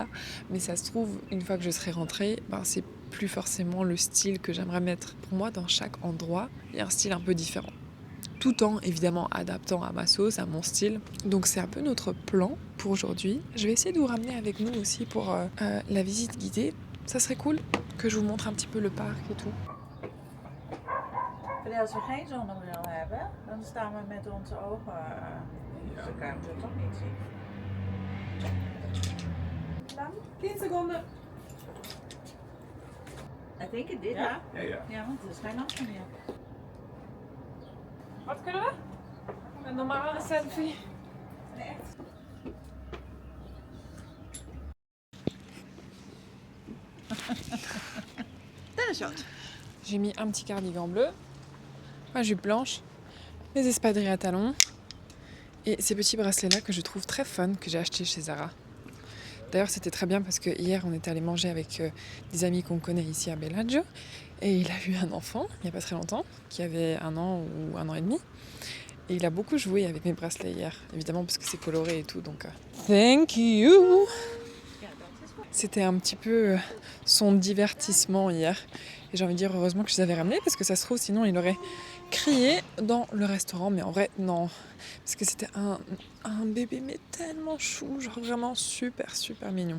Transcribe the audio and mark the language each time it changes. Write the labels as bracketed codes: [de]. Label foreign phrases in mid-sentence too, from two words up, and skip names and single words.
[fr] Mais ça se trouve, une fois que je serai rentrée, c'est plus forcément le style que j'aimerais mettre. Pour moi, dans chaque endroit, il y a un style un peu différent. Tout en évidemment adaptant à ma sauce, à mon style. Donc c'est un peu notre plan pour aujourd'hui. Je vais essayer de vous ramener avec nous aussi pour la visite guidée. Ça serait cool que je vous montre un petit peu le parc et tout. [nl] Als we geen zonnebril hebben, dan staan we met onze ogen. Ze kunnen het toch niet zien. 10 seconden. [en] I think it did, [nl] Ja. Ja, want er is geen lamp meer. Wat kunnen we? Een normale selfie. [fr] J'ai mis un petit cardigan bleu, ma jupe blanche, mes espadrilles à talons et ces petits bracelets-là que je trouve très fun, que j'ai achetés chez Zara. D'ailleurs, c'était très bien parce que hier, on était allé manger avec des amis qu'on connaît ici à Bellagio et il a eu un enfant, il n'y a pas très longtemps, qui avait 1 an ou 1 an et demi. Et il a beaucoup joué avec mes bracelets hier, évidemment parce que c'est coloré et tout, donc... [en] Thank you! [fr] C'était un petit peu son divertissement hier. Et j'ai envie de dire heureusement que je les avais ramenés parce que ça se trouve sinon il aurait crié dans le restaurant. Mais en vrai non, parce que c'était un bébé mais tellement chou, genre vraiment super super mignon.